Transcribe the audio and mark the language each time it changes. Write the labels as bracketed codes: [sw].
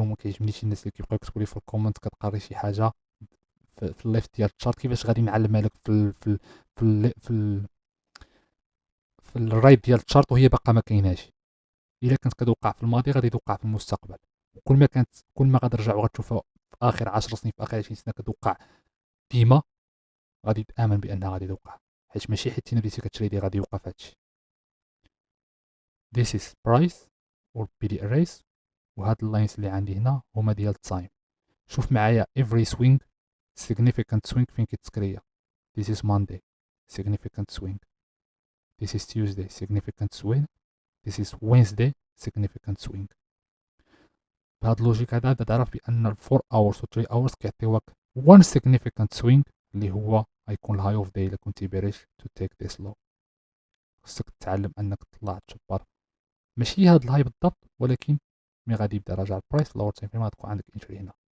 [ar] وما كيعجبنيش الناس اللي كيبقاو يكتبوا لي في الكومنت كتقري شي حاجه في الليفت ديال الشارت كيفاش غادي نعلمها لك في الرايت ديال الشارت وهي باقا ما كايناش. الا كانت كتوقع في الماضي غادي توقع في المستقبل. كل ما غترجع وغتشوفها في اخر 10 سنين، في اخر 20 سنه كتوقع ديما، غادي تامن بانها غادي توقع، حيت ماشي حيت انت بديتي كتريدي غادي يوقع في هادشي. [en] This is price or PD arrays. [ar] وهاد اللاينز اللي عندي هنا هما ديال التايم. شوف معايا [en] every swing significant swing [ar] فين كيتسكريا. [en] This is Monday significant swing. This is Tuesday significant swing. This is Wednesday significant swing. [ar] بهاد اللوجيك هذا تعرف بان 4 hours و 3 hours كيعطيوك [en] one significant swing [ar] اللي هو غيكون الهاي اوف داي الا كنتي باريش [en] to take this low. [ar] خصك تتعلم انك تطلع تجبر ماشي هاد الهاي بالضبط، ولكن مي غادي يبدا راجع البرايس لور تايم فريم غتكون عندك انتري هنا.